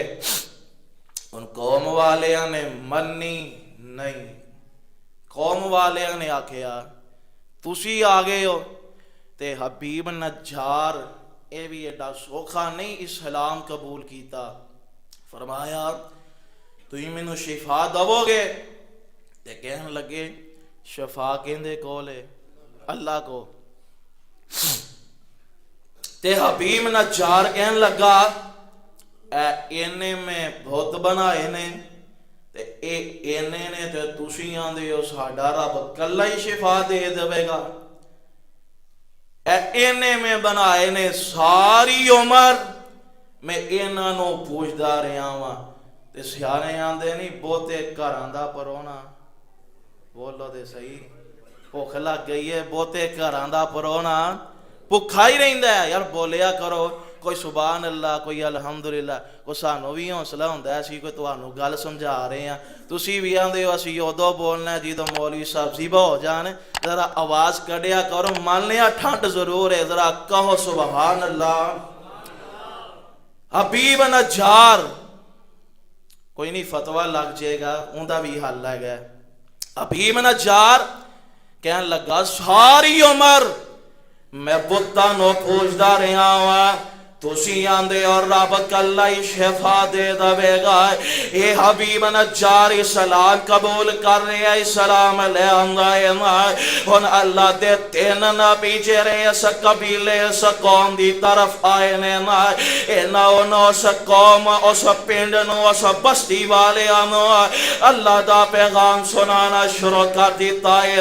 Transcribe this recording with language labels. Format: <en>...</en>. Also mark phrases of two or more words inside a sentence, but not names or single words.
<pa>ان قوم والیاں نے منی نہیں، قوم والیاں نے آکھیا تسی آ گئے ہو تے حبیب نجار اے بھی ایڈا سوکھا نہیں اسلام قبول کیتا۔ فرمایا تُہیں مینوں شفا دو گے؟ تے کہن لگے شفا کہندے کولے اللہ کو۔ تے حبیب نجار کہن لگا اینے میں بہت بنائے نے تے اینے نے تے تسی آندے ہو ساڈا رب کلا ہی شفا دے دے گا۔ اینے میں بنائے نے ساری عمر میں انہاں نو پوچھدا رہا ہاں تے سیانے آندے نہیں بہتے گھراں دا پرونا، بولو تے صحیح، بھوک لگ گئی ہے بہتے گھراں دا پرونا بھکھا ہی رہندا ہے۔ یار بولیا کرو کوئی</pa> <ar>سبحان اللہ،</ar> <pa>کوئی الحمدللہ، کوئی سانو بھی حوصلہ ہوندا ہے اسی کوئی تانوں گل سمجھا رہے ہیں، تسی بھی آندے ہو اسی ادو بولنا ہے جدوں مولوی صاحب زیبا ہو جان، ذرا آواز کڈیا کرو، مان لیا ٹھنڈ ضرور ہے، ذرا کہو</pa> <ar>سبحان اللہ۔</ar> <pa>حبیب نجار کوئی نہیں فتویٰ لگ جائے گا اوندا بھی حل ہے۔ حبیب نجار کہن لگا ساری عمر میں بتاں نو پوچھدا رہا ہاں تسی آندے اور رب کلا ہی شفا دے دے گا۔ اے حبیب نجار اسلام قبول کر رہا ہے، اسلام لے آندا ہے۔ ہن اللہ دے تین نبی جڑے اس قبیلے اس قوم دی طرف آئے نے، انہاں اس قوم اس پنڈ نو اس بستی والے نو اللہ دا پیغام سنانا شروع کر دیتا ہے۔</pa>